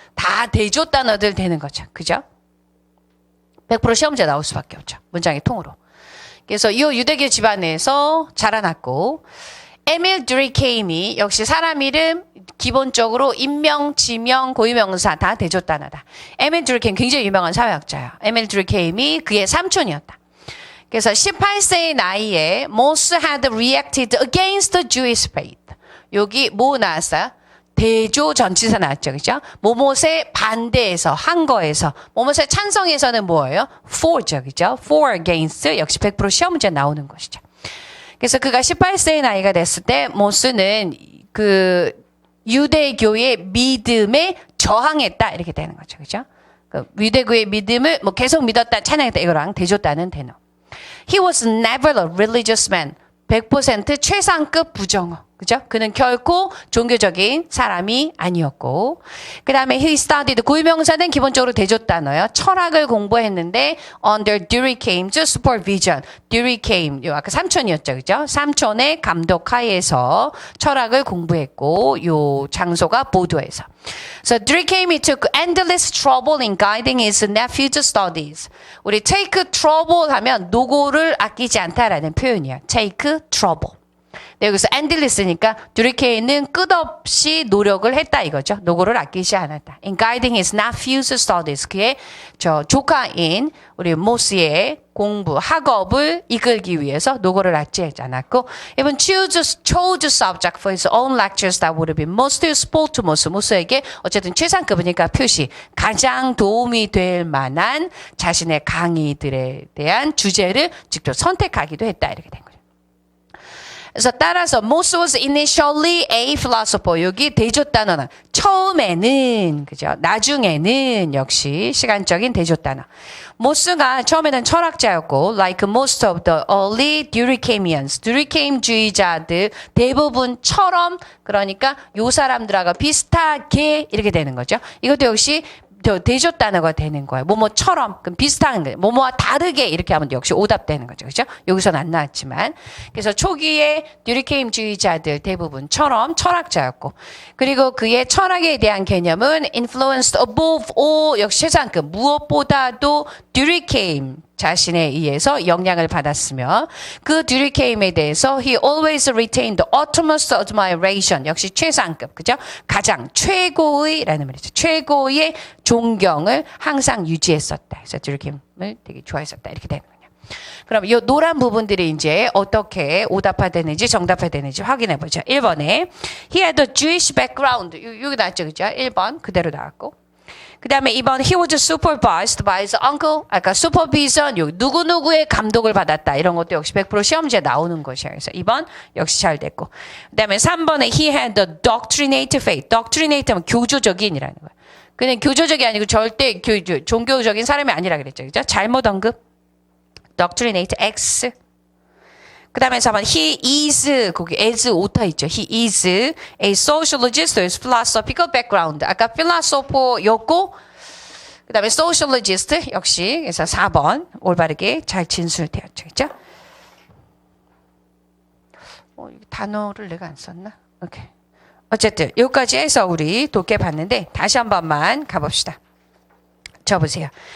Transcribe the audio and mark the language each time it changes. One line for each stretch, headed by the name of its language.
Korean: 다 대조 단어들 되는 거죠. 그죠? 100% 시험 문제 나올 수밖에 없죠. 문장의 통으로. 그래서 이 유대교 집안에서 자라났고 에밀 드리케임이 역시 사람 이름 기본적으로 인명, 지명, 고유명사 다 대조 단어다. 에밀 드리케임 굉장히 유명한 사회학자예요. 에밀 드리케임이 그의 삼촌이었다. 그래서 18세의 나이에
English: Moss had reacted against the Jewish faith.
Korean: 여기 뭐 나왔어요? 대조 전치사 나왔죠. 그죠? 모못에 반대해서 한 거에서 모못에 찬성해서는 뭐예요? for죠. 그죠? for against 역시 100% 시험 문제 나오는 것이죠. 그래서 그가 18세의 나이가 됐을 때 모스는 그 유대교의 믿음에 저항했다 이렇게 되는 거죠. 그죠? 그 유대교의 믿음을 뭐 계속 믿었다 찬양했다 이거랑 대조다는 단어.
English: He was never a religious man.
Korean: 100% 최상급 부정어. 그죠? 그는 결코 종교적인 사람이 아니었고. 그 다음에
English: he studied
Korean: 고유명사는 기본적으로 대조 단어예요. 철학을 공부했는데
English: under Durkheim's supervision.
Korean: Durkheim, 요 아까 삼촌이었죠. 그죠? 삼촌의 감독 하에서 철학을 공부했고 요 장소가 보도에서.
English: So Durkheim took endless trouble in guiding his nephew's studies.
Korean: 우리 take trouble 하면 노고를 아끼지 않다라는 표현이야.
English: take trouble.
Korean: 네, 여기서 endless니까 드리케이는 끝없이 노력을 했다 이거죠. 노고를 아끼지 않았다.
English: In guiding his nephew's studies.
Korean: 그의 조카인 우리 모스의 공부, 학업을 이끌기 위해서 노고를 아끼지 않았고
English: even chose subject for his own lectures that would have been most useful to 모스.
Korean: 모스에게 어쨌든 최상급이니까 표시 가장 도움이 될 만한 자신의 강의들에 대한 주제를 직접 선택하기도 했다 이렇게 된 거죠. 그래서 따라서
English: Moss was initially a philosopher.
Korean: 여기 대조 단어는 처음에는 그죠? 나중에는 역시 시간적인 대조 단어. 모스가 처음에는 철학자였고
English: like most of the early Durkheimians.
Korean: Durkheim주의자들 대부분처럼 그러니까 요 사람들하고 비슷하게 이렇게 되는 거죠. 이것도 역시 대조 단어가 되는 거예요. 뭐뭐처럼 그럼 비슷한 거예요. 뭐뭐와 다르게 이렇게 하면 역시 오답되는 거죠. 그렇죠? 여기서는 안 나왔지만. 그래서 초기에 듀리케임주의자들 대부분처럼 철학자였고 그리고 그의 철학에 대한 개념은
English: influenced above all
Korean: 역시 최상급 무엇보다도 듀리케임 자신에 의해서 영향을 받았으며 그 듀리케임에 대해서
English: he always retained the utmost admiration
Korean: 역시 최상급 그죠? 가장 최고의라는 말이죠. 최고의 존경을 항상 유지했었다. 그래서 듀리케임을 되게 좋아했었다. 이렇게 되는 거예요. 그럼 이 노란 부분들이 이제 어떻게 오답화되는지 정답화되는지 확인해 보죠.
English: 1번에 he had a Jewish background.
Korean: 여기 나왔죠, 그죠? 1번 그대로 나왔고. 그 다음에 2번
English: he was supervised by his uncle.
Korean: 아까 supervision 여기 누구누구의 감독을 받았다. 이런 것도 역시 100% 시험지에 나오는 것이에요. 그래서 2번 역시 잘 됐고. 그 다음에 3번에
English: he had a doctrinate faith.
Korean: doctrinate 하면 교조적인이라는 거예요. 그냥 교조적이 아니고 절대 종교적인 사람이 아니라 그랬죠. 그죠? 잘못 언급. doctrinate X. 그 다음에 4번
English: he is
Korean: 거기 as 오타 있죠.
English: he is a sociologist with philosophical background.
Korean: 아까 philosopher였고 그 다음에 sociologist 역시 그래서 4번 올바르게 잘 진술되었죠. 그렇죠? 단어를 내가 안 썼나? 오케이. 어쨌든 여기까지 해서 우리 독해 봤는데 다시 한 번만 가봅시다. 저 보세요.